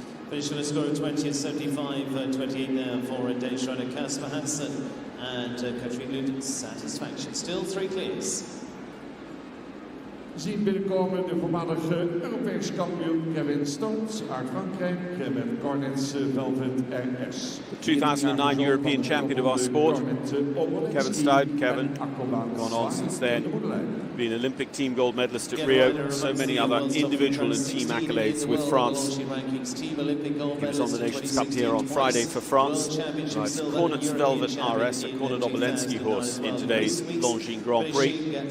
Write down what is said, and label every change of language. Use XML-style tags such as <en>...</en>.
<en>Finished with a score of 20 at 75-28 there for Danish rider Kasper Hansen and Katrine Lund's satisfaction. Still 3 clears.</en> <nl>zien binnenkomen de voormalige Europees kampioen Kevin Stones uit Frankrijk met Cornets Velvet RS.</nl> <en>The 2009 European champion of our sport, Kevin Stout. Kevin, gone on since then, been Olympic team gold medalist at Rio, so many other individual and team accolades with France. He was on the Nations Cup here on Friday for France. Rides Cornets Velvet RS, a Cornet Obolensky horse in today's Longines Grand Prix.</en>